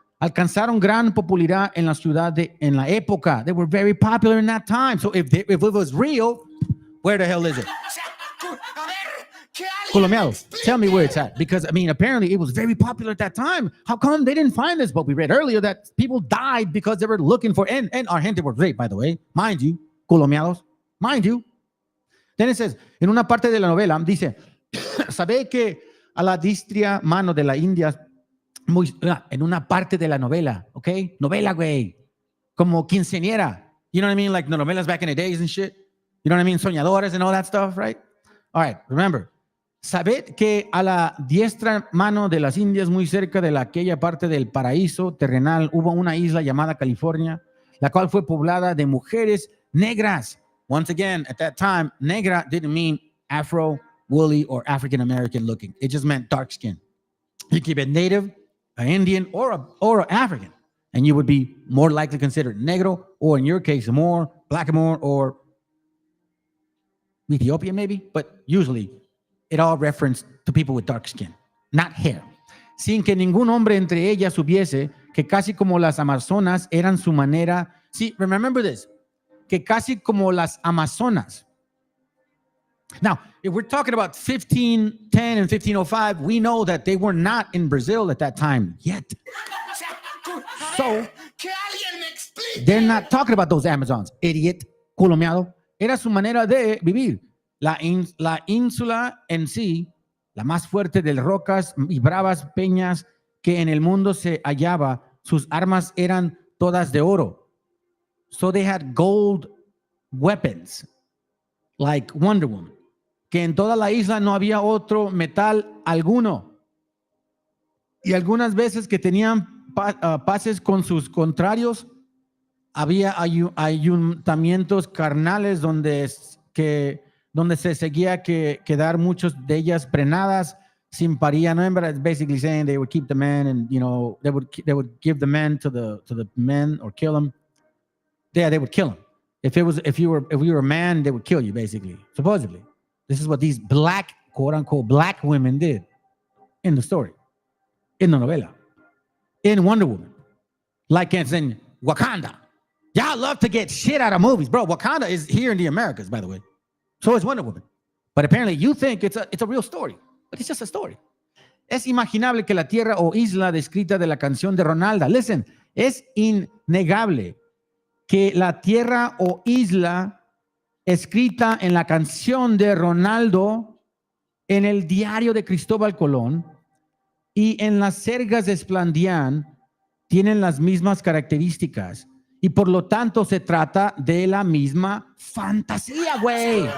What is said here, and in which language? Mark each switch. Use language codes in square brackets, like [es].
[es] Alcanzaron gran popularidad en la ciudad en la época. [en] They were very popular in that time. So if it was real, where the hell is it? Colomeados, tell me where it's at. Because, I mean, apparently it was very popular at that time. How come they didn't find this? But we read earlier that people died because they were looking for, and our gente was raped, by the way. Mind you, Colomeados, mind you. Then it says, [es] en una parte de la novela, dice, sabe que a la distria mano de la India, en una parte de la novela, ¿ok? Novela, güey. Como quinceañera. [en] You know what I mean? Like the novelas back in the days and shit. You know what I mean? Soñadores and all that stuff, right? All right, remember. [es] Sabed que a la diestra mano de las Indias, muy cerca de aquella parte del paraíso terrenal, hubo una isla llamada California, la cual fue poblada de mujeres negras. [en] Once again, at that time, negra didn't mean Afro, woolly, or African American looking. It just meant dark skin. You keep it native, an Indian, or an African, and you would be more likely considered negro, or in your case, more blackamoor, or Ethiopian maybe, but usually it all referenced to people with dark skin, not hair. [es] Sin que ningún hombre entre ellas hubiese, que casi como las amazonas eran su manera. [en] See, remember this, [es] que casi como las amazonas. [en] Now, if we're talking about 1510 and 1505, we know that they were not in Brazil at that time yet. So, they're not talking about those Amazons, idiot, [es] culo miado. Era su manera de vivir. La ínsula en sí, la más fuerte de rocas y bravas peñas que en el mundo se hallaba, sus armas eran todas de oro. [en] So they had gold weapons, like Wonder Woman. [es] Que en toda la isla no había otro metal alguno. Y algunas veces que tenían paces con sus contrarios, había ayuntamientos carnales donde se seguía que quedar muchos de ellas prenadas sin paría. [en] No, it's basically saying they would keep the men, and they would give the men to the men or kill them. Yeah, they would kill them. If you were a man, they would kill you, basically, supposedly. This is what these black, quote unquote, black women did in the story, in the novela, in Wonder Woman, like it's in Wakanda. Y'all love to get shit out of movies, bro. Wakanda is here in the Americas, by the way. So is Wonder Woman. But apparently you think it's a real story, but it's just a story. [es] Es imaginable que la tierra o isla descrita de la canción de Ronalda, listen, es innegable que la tierra o isla escrita en la canción de Ronaldo, en el diario de Cristóbal Colón y en las sergas de Esplandián tienen las mismas características y por lo tanto se trata de la misma fantasía, güey.